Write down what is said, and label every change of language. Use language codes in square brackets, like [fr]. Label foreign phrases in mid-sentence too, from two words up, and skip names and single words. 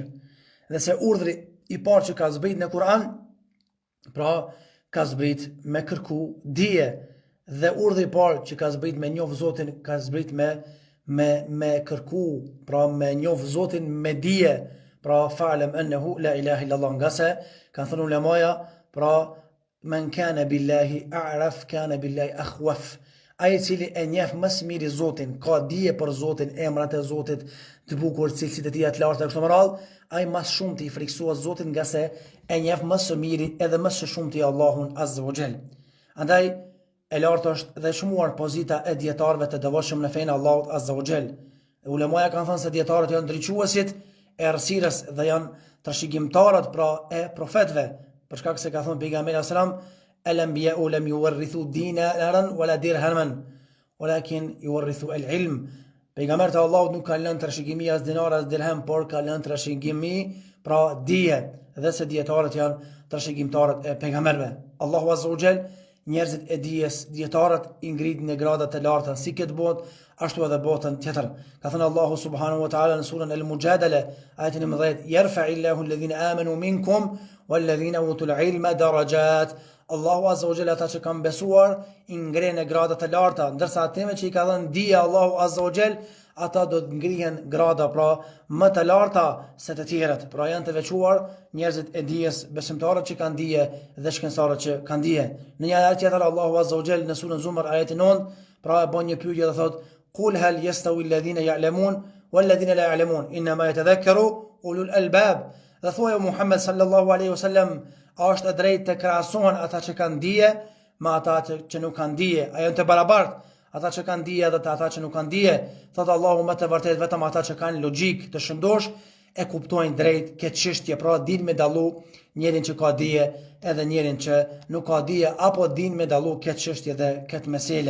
[sq] Dhe se urdhri I parë që ka zbrit në Kur'an, pra ka zbrit me kërku dije, dhe urdhri I parë që ka zbrit me njoh Zotin, ka zbrit me kërku, pra me njoh Zotin me dije, pra [ar] فاعلم أنه لا إله إلا الله, [sq] nga se kanë thënë ulemaja, pra [ar] من كان بالله أعرف كان بالله أخوف. [sq] Ai I cili e njeh më së miri Zotin, ka dije për Zotin, emrat e Zotit të bukur, cilësitë e tij të larta kështu me radhë, ai më shumë të I friksohet Zotin, nga se e njeh më së miri edhe më së shumti Allahun [ar] عز وجل. [sq] Andaj e lartë është dhe shmuar pozita e dietarëve të devotshëm në fenë Allahut [ar] عز وجل. [sq] Ulemaja kanë thënë se dietarët janë drejtuesit e errësirës dhe janë trashëgimtarët pra e profetëve, për shkak se ka thënë pejgamberi [ar] صلى الله عليه وسلم الأنبياء لم يورثوا دينارا ولا درهما ولكن يورثوا العلم. [sq] Pejgamberët e Allahut nuk kanë lënë trashëgimi as dinar as dirham, por kanë lënë trashëgimi pra dije, dhe se dietarët janë trashëgimtarët e pejgamberëve. Allahu [ar] عز وجل [sq] njerëzit e dijes, dietarët I ngrit në grada të larta si këtë botë ashtu edhe botën tjetër. Ka thënë Allahu [ar] سبحانه وتعالى [sq] në surën Al-Mujadala ayatin 11: [ar] "يرفع الله الذين آمنوا منكم والذين أوتوا العلم درجات." [sq] Allahu [ar] عز وجل [sq] ata që kanë besuar I ngren në grada të larta, ndërsa atëve që I ka dhënë dija Allahu [ar] عز وجل, [sq] ata do të ngrihen grada pra më të larta se të tjerët. Pra janë të veçuar njerëzit e dijes, besimtarët që kanë dije dhe shkencëtarët që kanë dije. Në një ajet tjetër Allahu [ar] عز وجل [sq] në surën Zumar ayeti 9, pra e bën një pyetje dhe thotë: [ar] "قل هل يستوي الذين يعلمون والذين لا يعلمون إنما يتذكر أولو الألباب." [sq] Dhe thuaj Muhammed [ar] صلى الله عليه وسلم, [sq] a është e drejtë të krahasohen ata që kanë dije me ata që nuk kanë dije? A janë të barabartë ata që kanë dije dhe ata që nuk kanë dije? Thotë Allahu më të vërtetë vetëm ata që kanë logjik të shëndosh e kuptojnë drejt këtë çështje, pra din me dallu njërin që ka dije edhe njërin që nuk ka dije, apo din me dallu këtë çështje dhe këtë mesele.